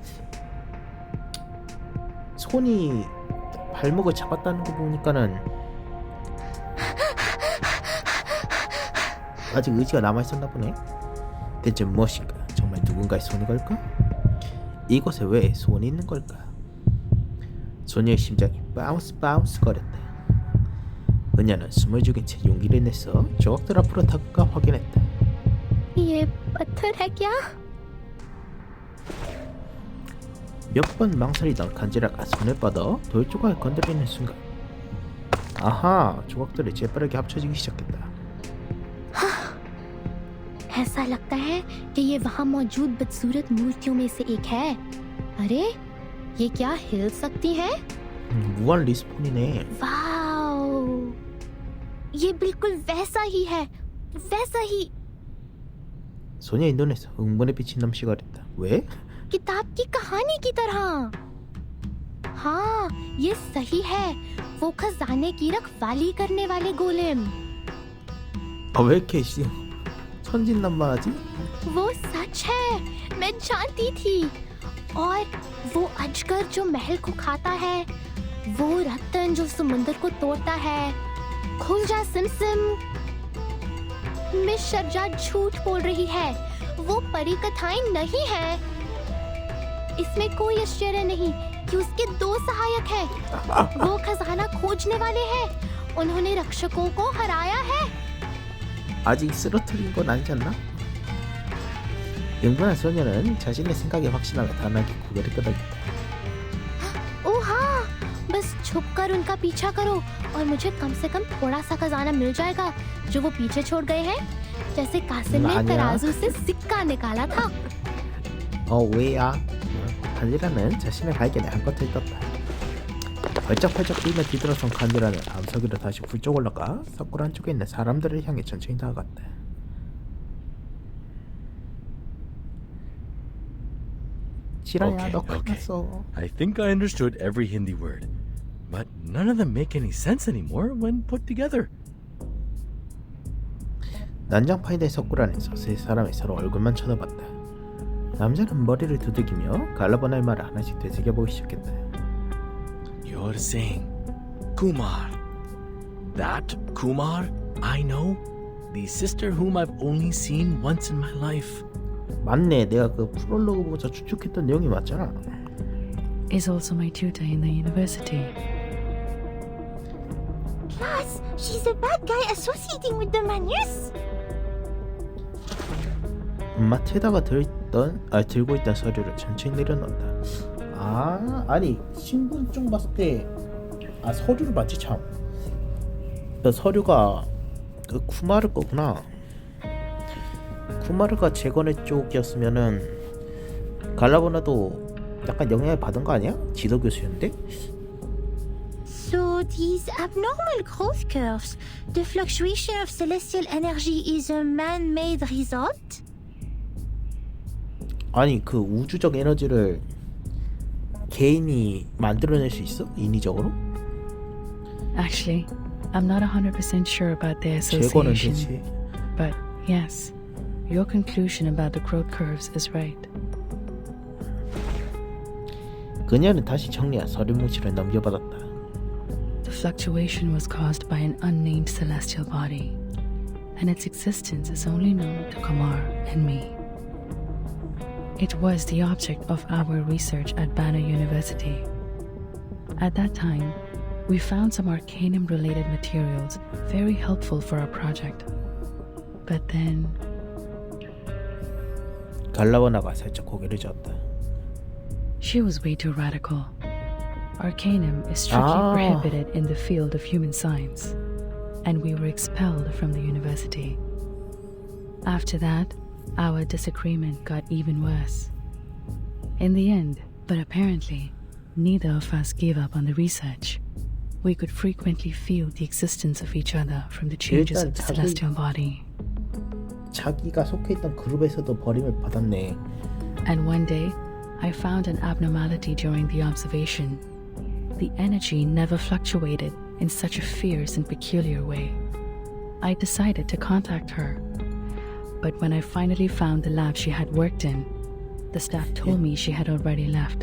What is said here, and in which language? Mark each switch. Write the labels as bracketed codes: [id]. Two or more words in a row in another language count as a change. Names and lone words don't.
[ko] 손이 발목을 잡았다는 거 보니까는 아직 의지가 남아있었나 보네. 대체 무엇인가? 정말 누군가의 손이 걸까? 이곳에 왜 손이 있는 걸까? 소녀의 심장이 바운스 거렸다. 그녀는 숨을 죽인 채 용기를 내서 조각들 앞으로 다가가 확인했다. [hi] ये पत्थर है क्या? [ko] 몇 번 망설이던 간지라가 손을 뻗어 돌 조각을 건드리는 순간 아하! 조각들이 재빠르게 합쳐지기 시작했다. [hi] ऐसा लगता है कि ये वहाँ मौजूद बदसूरत मूर्तियों में से एक है। अरे, ये क्या हिल सकती है? [ko] 무한 리스폰이네. [hi] वाओ, ये बिल्कुल वैसा ही है, वैसा ही। [ko] 소녀의 눈에서 흥분의 빛이 넘시거렸다. 왜? [hi] किताब की कहानी की तरह। हाँ, ये सही है। वो खजाने की रखवाली करने वाले गोलेम। [ko] 왜 이렇게 천진난만하지? [hi] वो सच है, मैं जानती थी। और वो अजगर जो महल को खाता है, वो रत्न जो समुंदर को तोड़ता है। खुल जा सिमसिम। मिस शर्जा झूठ बोल रही है। वो परी कथाएं नहीं है। इसमें कोई आश्चर्य नहीं कि उसके दो सहायक हैं। वो खजाना खोजने वाले हैं। उन्होंने रक्षकों को हराया है। [ko] 아직 쓰러뜨린 건 아니지 않나? 영분한 소녀는 자신의 생각에 확신하며 단호하게 고개를 끄덕였다. [hi] ओ हाँ, बस छुप कर उनका पीछा करो और मुझे कम से कम थोड़ा सा खजाना मिल जाएगा जो वो पीछे छोड़ गए हैं। जैसे कासिम ने तराजू से सिक्का निकाला था। [ko] 왜야? 간지라는 자신의 발견에 한껏 들떴다. 벌쩍벌쩍 뛰며 뒤돌아선 간지라는 암석 위로 다시 훌쩍 올라가 석굴 안쪽에 있는 사람들을 향해 천천히 다가갔다. 지라야, 너 끝났어. [en] I think I understood every Hindi word, but none of them make any sense anymore when put together. [ko] 난장판이 된 석굴 안에서 세 사람이 서로 얼굴만 쳐다봤다. 남자는 머리를 두들기며 갈라보나의 말을 하나씩 되새겨보기 시작했다. [en] You're saying Kumar. That Kumar I know? The sister whom I've only seen once in my life. [ko] 맞네, 내가 그 프롤로그 보면서 추측했던 내용이 맞잖아. [en] Is also my tutor in the university. Plus, she's a bad guy associating with the Manus. [ko] 마트에다가 들고 있던 서류를 천천히 내려놓는다. 아니 신분증 봤을 때 서류를 봤지 참. 그 서류가 그 쿠마르 거구나. 쿠마르가 재건의 쪽이었으면은 갈라보나도 약간 영향을 받은 거 아니야? 지도 교수였는데? [en] So these abnormal growth curves, the fluctuation of celestial energy is a man-made result? [ko] 아니 그 우주적 에너지를 개인이 만들어낼 수 있어? 인위적으로? [en] Actually, I'm not 100% sure about the [ko] 재건은 [en] association. [ko] 되지. [en] But yes, your conclusion about the growth curves is right. [ko] 그녀는 다시 정리한 서류 뭉치를 넘겨받았다. [en] The fluctuation was caused by an unnamed celestial body, and its existence is only known to Kumar and me. It was the object of our research at Banner University. At that time, we found some arcanum-related materials very helpful for our project. But then, [ko] 갈라보나가 살짝 고개를 저었다. [en] she was way too radical. Arcanum is strictly prohibited in the field of human science, and we were expelled from the university. After that, our disagreement got even worse. In the end, but apparently, neither of us gave up on the research. We could frequently feel the existence of each other from the changes of the celestial body. [ko] 자기가 속해 있던 그룹에서도 버림을 받았네. [en] And one day, I found an abnormality during the observation. The energy never fluctuated in such a fierce and peculiar way. I decided to contact her. But when I finally found the lab she had worked in, the staff told me she had already left.